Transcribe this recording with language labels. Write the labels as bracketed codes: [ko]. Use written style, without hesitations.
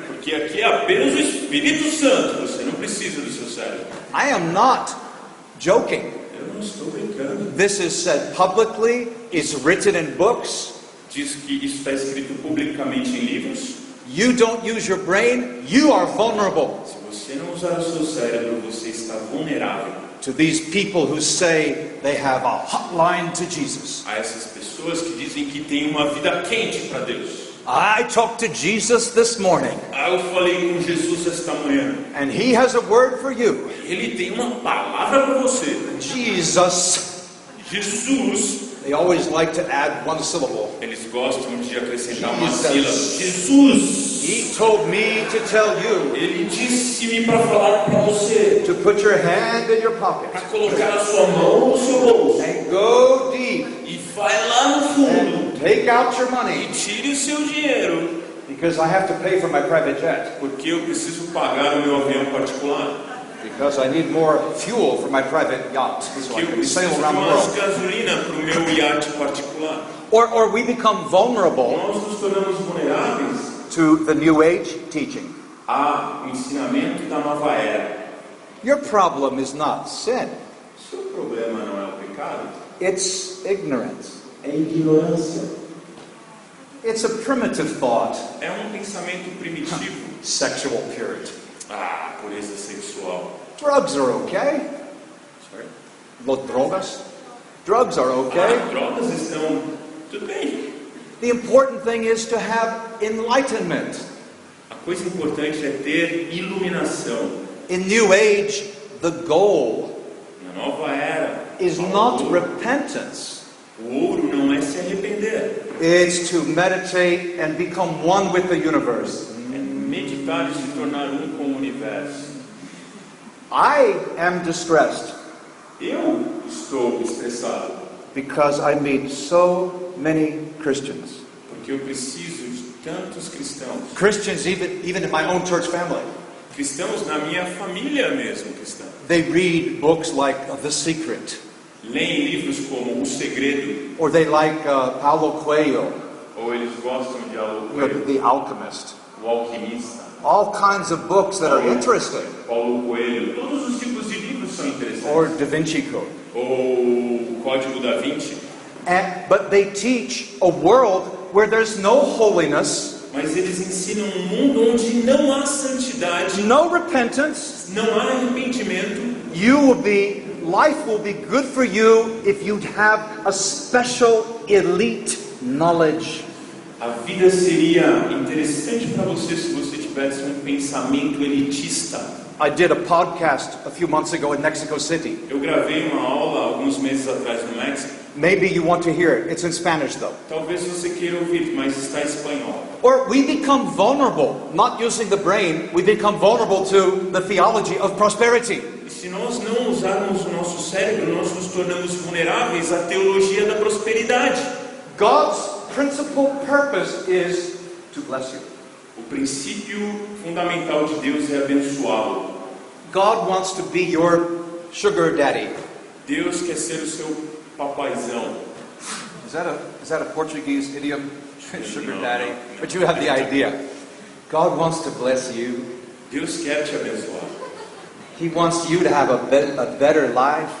[pt] Porque aqui é apenas o Espírito Santo. Você não precisa do seu cérebro. [en] I am not joking. [pt] Eu não estou brincando. [en] This is said publicly. It's written in books. [pt] Diz que isso está escrito publicamente em livros. [en] You don't use your brain, you are vulnerable. [pt] Se você não usar o seu cérebro, você está vulnerável [en] To these people who say they have a hotline to Jesus. [pt] a essas pessoas que dizem que tem uma vida quente para Deus. [en] I talked to Jesus this morning, [pt] Eu falei com Jesus esta manhã. [en] and he has a word for you. [pt] Ele tem uma palavra para você. [en] Jesus. [pt] Jesus. [en] They always like to add one syllable. [pt] Eles gostam de acrescentar uma [en] Jesus. [pt] sílaba. Jesus. [en] He told me to tell you [pt] Ele disse-me para falar para você, [en] to put your hand in your pocket [pt] para colocar a sua mão no seu bolso [en] and go deep [pt] e vai lá no fundo [en] and take out your [pt] e [en] money, [pt] tire o seu dinheiro, [en] because I have to pay for my private jet, [pt] porque eu preciso pagar o meu avião particular, [en] because I need more fuel for my private yacht so [pt] porque eu [en] can [pt] preciso [en] sail [pt] de [en] around the [pt] mais [en] world. [pt] gasolina para o meu iate particular. [en] Or we become vulnerable [pt] Nós nos tornamos vulneráveis [en] to the New Age teaching. [pt] ao ensinamento da nova era. [en] Your problem is not sin, [pt] Seu problema não é o pecado, [en] it's ignorance. [pt] é ignorância. [en] It's a primitive thought, [pt] É um pensamento primitivo. [en] sexual purity. [pt] Pureza sexual. [en] Drugs are okay. Sorry? [pt] Drogas? [en] Drugs are okay. [pt] Drogas estão tudo bem. [en] The important thing is to have enlightenment. [pt] A coisa importante é ter iluminação. [en] In New Age, the goal [pt] Na nova era, [en] is [pt] o [en] not [pt] ouro- [en] repentance. [pt] o ouro não é se arrepender, [en] It's to meditate and become one with the universe. [pt] é meditar e se tornar um com o universo. [en] I am distressed [pt] Eu estou estressado [en] because I meet so many Christians. [pt] porque eu preciso de tantos cristãos. [en] Christians even in my own church family. [pt] Cristãos na minha família mesmo cristã. [en] They read books like The Secret, [pt] Leem livros como O Segredo, [en] or they like Paulo Coelho, [pt] ou eles gostam de Paulo [en] you know, [pt] Coelho, [en] The Alchemist. [pt] O Alquimista, [en] All kinds of books that are interesting. [pt] Paulo Coelho. Todos os tipos de livros são interessantes. [en] Or Da Vinci Code. [pt] Ou o Código da Vinci. [en] But they teach a world where there's no holiness, [pt] Mas eles ensinam um mundo onde não há santidade, [en] no repentance. [pt] não há arrependimento. [en] Life will be good for you if you have a special elite knowledge. [pt] A vida seria interessante para você se você tivesse um pensamento elitista. [en] I did a podcast a few months ago in Mexico City. [pt] Eu gravei uma aula alguns alguns meses atrás no México. [en] Maybe you want to hear it. It's in Spanish though. [pt] Talvez você queira ouvir, mas está em espanhol. [en] Or we become vulnerable, not using the brain, we become vulnerable to the theology of prosperity. [pt] E se nós não usarmos o nosso cérebro, nós nos tornamos vulneráveis à teologia da prosperidade. [en] God's principal purpose is to bless you. [pt] O princípio fundamental de Deus é abençoá-lo. [en] God wants to be your sugar daddy. [pt] Deus quer ser o seu papaizão. [en] Is that a Portuguese idiom? Sugar No, daddy. no. But you have the idea. God wants to bless you. [pt] Deus quer te abençoar. [en] He wants you to have a better life,